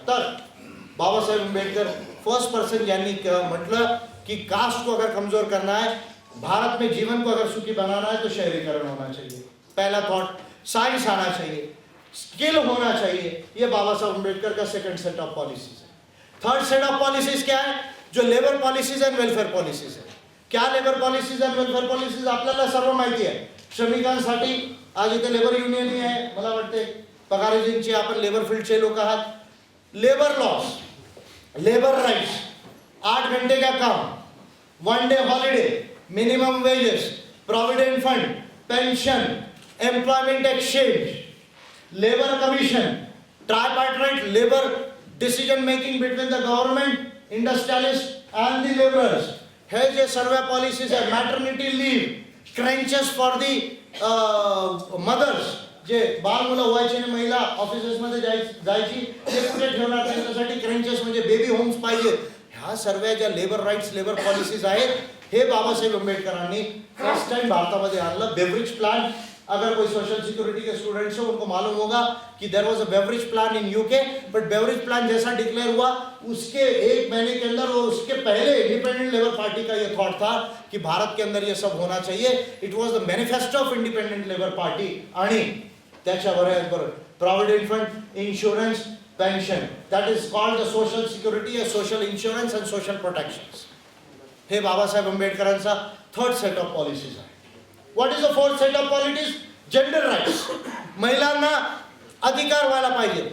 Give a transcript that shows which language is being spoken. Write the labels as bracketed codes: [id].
[mr] तर Babasaheb Ambedkar first person ज्यांनी म्हटलं [hi] कि कास्ट को अगर कमजोर करना है, भारत में जीवन को अगर सुखी बनाना है, तो शहरीकरण होना चाहिए. पहला थॉट, साइंस आना चाहिए, स्किल होना चाहिए. ये बाबा साहब अम्बेडकर का सेकंड सेट ऑफ पॉलिसीज है. थर्ड सेट ऑफ पॉलिसीज क्या है? जो labour policies and welfare policies है. [mr] क्या labour policies end welfare policies आपल्याला सर्व माहिती आहे. श्रमिकांसाठी आज इथे लेबर युनियन आहे, मला वाटते पगारीजींची, आपण लेबर फील्डचे लोक आहात. [en] labour loss, labour rights, [hi] 8 घंटे का काम, [en] 1 day holiday, minimum wages, provident fund, pension, employment exchange, labour commission, tripartite labour decision making between the government, industrialist and the labourers. [mr] हे जे सर्व पॉलिसीज आहे, maternity leave, क्रेंचेस for the mother's, जे बाल मुलं व्हायचे आणि महिला ऑफिसेसमध्ये जायची ते कुठे ठेवणार, त्यांच्यासाठी क्रेंचेस म्हणजे बेबी होम्स पाहिजे. ह्या सर्व ज्या लेबर राईट्स लेबर पॉलिसीज आहेत हे बाबासाहेब आंबेडकरांनी फर्स्ट टाइम भारतामध्ये आणलं. [hi] बेवरेज प्लान, अगर कोई सोशल सिक्योरिटी के स्टूडेंट्स हो उनको मालूम होगा कि [en] there was a Beveridge plan in UK, but [hi] beverage plan जैसा डिक्लेयर हुआ उसके एक महीने के अंदर और उसके पहले इंडिपेंडेंट लेबर पार्टी का ये थॉट था कि भारत के अंदर ये सब होना चाहिए. [en] It was the manifesto of Independent Labour Party. [mr] आणि त्याच्याबरोबर provident fund, insurance, pension, [en] That is called the social security, social insurance and social protections. [mr] हे बाबासाहेब आंबेडकरांचा थर्ड सेट ऑफ पॉलिसीज आहे. [en] What is the fourth set of polities? Gender rights. [mr] महिलांना अधिकार व्हायला पाहिजे.